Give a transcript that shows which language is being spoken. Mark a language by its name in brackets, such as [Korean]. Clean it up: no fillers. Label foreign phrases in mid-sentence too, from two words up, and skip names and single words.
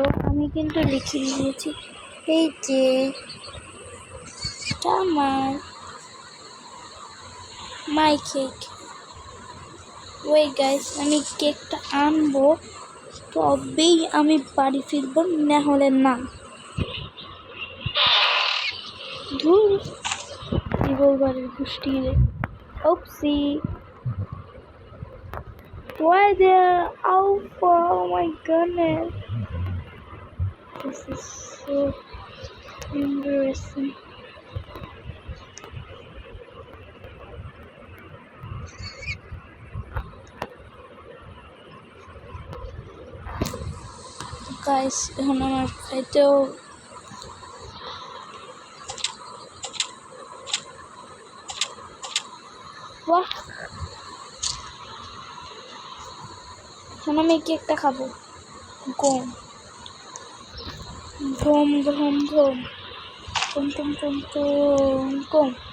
[Bangla] আমি কিন্তু লিখে দিয়েছি, এই যে আমার [English] my cake. wait guys, [Bangla] আমি কেকটা আনবো, তবেই আমি বাড়ি ফিরবো, না হলে না। ধুর বাড়ির গোষ্ঠী রে। [English] Oopsie. Why there? Oh my goodness. This is so embarrassing. Guys, [Bangla] এখন আমার খাইতেও এখন আমি কেকটা খাবো। গম গম গম গম গম গম গম গম গম।